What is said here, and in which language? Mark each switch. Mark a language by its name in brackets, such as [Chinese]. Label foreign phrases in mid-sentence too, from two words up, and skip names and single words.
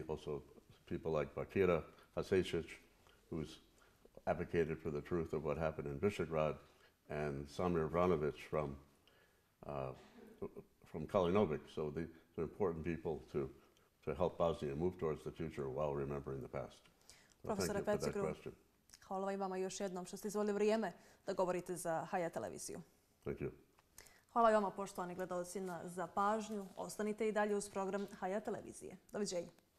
[English] Also, people like Bakira Hasecic, who's advocated for the truth of what happened in Visegrad, and Samir Vranovic from Kalinovic. So these are important people to help Bosnia move towards the future while remembering the past. So thank you for that question. [Bosnian] Hvala vama još jednom što ste izvolili vrijeme da govorite za Hayat televiziju. [English] Thank you. [Bosnian] Hvala i vama, poštovani gledalci, za pažnju. Ostanite i dalje uz program Hayat televizije. Doviđenja.